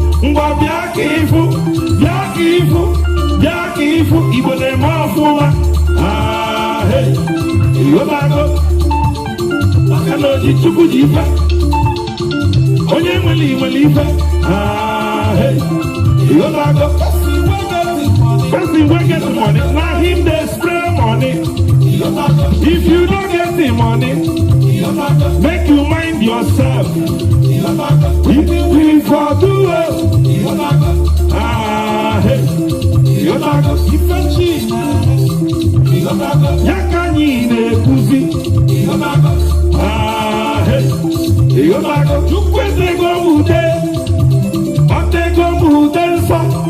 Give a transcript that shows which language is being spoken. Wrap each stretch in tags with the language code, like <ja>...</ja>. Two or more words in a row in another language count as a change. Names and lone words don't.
<ig>Ngwa bịa ka ịfụ, bịa ka ịfụ, bịa ka ịfụ, Igbo na-eme ọfụma. Ah, hey, Igbo na-agụ. Maka na o ji Chukwu ji ife. Onye nwere i nwere ife. Ah, hey, Igbo na-agụ.</ig> <pcm>Person wey get money, na him dey spray money. If you no get the money, make you mind yourself. If we for do well,</pcm> <ig>ah, hey, ya ka anyị na-ekwuzi. Ah, hey, Chukwu etego m ude, o tego m ude nsọ.</ig>